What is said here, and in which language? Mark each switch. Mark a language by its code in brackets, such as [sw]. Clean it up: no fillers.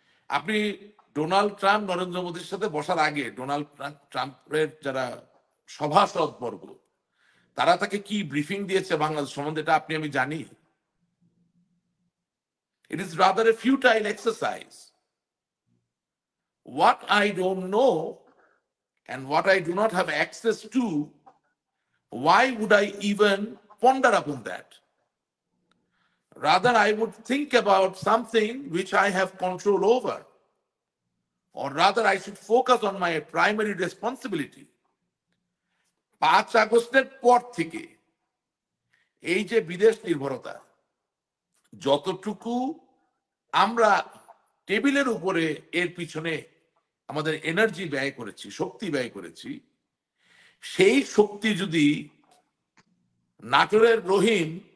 [bn] আপনি Donald Trump Narendra মোদীর সাথে বসার আগে ডোনাল্ড ট্রাম্পের যারা সভাসদ বর্গ তারা তাকে কি ব্রিফিং দিয়েছে বাংলাদেশ সম্বন্ধে এটা আপনি আমি জানি? [en] It is rather a futile exercise. What I don't know and what I do not have access to, why would I even ponder upon that? Rather, I would think about something which I have control over, or rather, I should focus on my primary responsibility. [bn] 5 আগস্টের পর থেকে এই যে বিদেশ নির্ভরতা, যতটুকু আমরা টেবিলের উপরে এর পিছনে আমাদের এনার্জি ব্যয় করেছি, শক্তি ব্যয় করেছি, সেই শক্তি যদি নাটোরের রহিম,